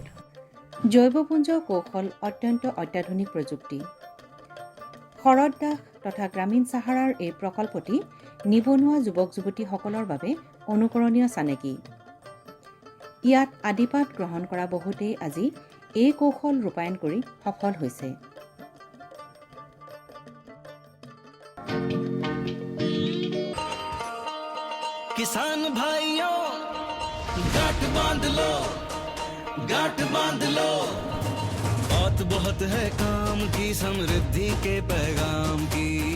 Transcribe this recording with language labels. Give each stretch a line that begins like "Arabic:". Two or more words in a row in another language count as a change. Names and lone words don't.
Assamese: জৈৱপুঞ্জ কৌশল অত্যন্ত অত্যাধুনিক প্ৰযুক্তি। শৰৎ দাস তথা গ্ৰামীণ চাহাৰাৰ এই প্ৰকল্পটি নিবনুৱা যুৱক যুৱতীসকলৰ বাবে অনুকৰণীয় চানেকি। ইয়াত আদিপাঠ গ্ৰহণ কৰা বহুতেই আজি এই কৌশল ৰূপায়ণ কৰি সফল হৈছে।
Hindi: किसान भाइयों गांठ बांध लो, गांठ बांध लो, बात बहुत है काम की, समृद्धि के पैगाम की।